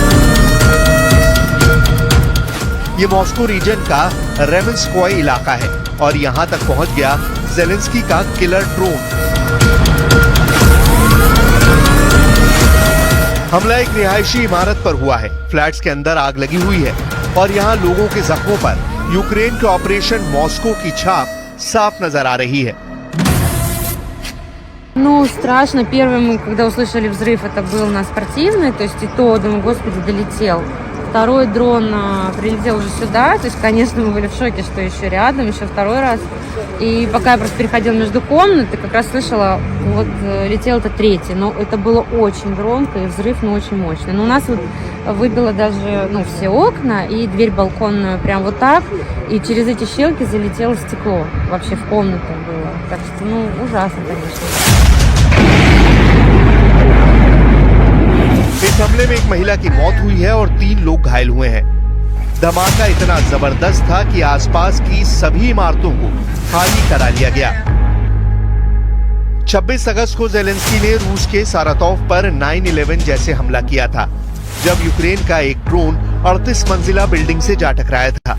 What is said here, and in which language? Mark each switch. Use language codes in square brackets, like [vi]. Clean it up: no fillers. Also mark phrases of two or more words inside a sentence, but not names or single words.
[hi] ये मॉस्को रीजन का रेमेंस्कोय इलाका है और यहां तक पहुंच गया जेलेंस्की का [en] killer drone. [hi] हमला एक रिहायशी इमारत पर हुआ है। फ्लैट्स के अंदर आग लगी हुई है और यहाँ लोगों के जख्मों पर यूक्रेन के ऑपरेशन मॉस्को की छाप साफ नजर आ रही है। [ru] Ну, страшно. Первым, когда услышали взрыв, это был на Спортивной, то есть и то, думаю, господи, долетел. Второй дрон прилетел уже сюда. То есть, конечно, мы были в шоке, что еще рядом, еще второй раз. И пока я просто переходила между комнат, я как раз слышала, вот летел это третий. Но это было очень громко и взрыв, очень мощный. Но у нас вот выбило даже, все окна и дверь балконную прям вот так. И через эти щелки залетело стекло. Вообще в комнату было. Так что, ужасно, конечно. [hi] इस हमले में एक महिला की मौत हुई है और 3 लोग घायल हुए हैं। धमाका इतना जबरदस्त था कि आसपास की सभी इमारतों को खाली करा लिया गया। 26 अगस्त को ज़ेलेंस्की ने रूस के सारातोव पर 9/11 जैसे हमला किया था, जब यूक्रेन का एक ड्रोन 38 मंजिला बिल्डिंग से जा टकराया था।